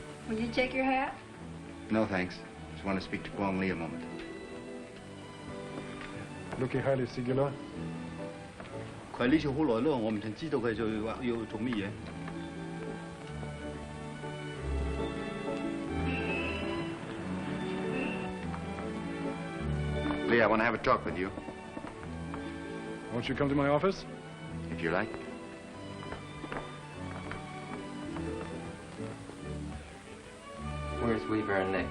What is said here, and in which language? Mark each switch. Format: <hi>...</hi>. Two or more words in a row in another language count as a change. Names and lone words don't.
<en>Will you take your hat? No, thanks. Just want to speak to Kwong Lee a moment. Looky highly singular.</en> <yue>佢呢次好耐咯，我唔曾知道佢要做乜嘢。</yue> <en>Lee, I want to have a talk with you. Won't you come to my office? If you like. Where's Weaver and Nick?</en>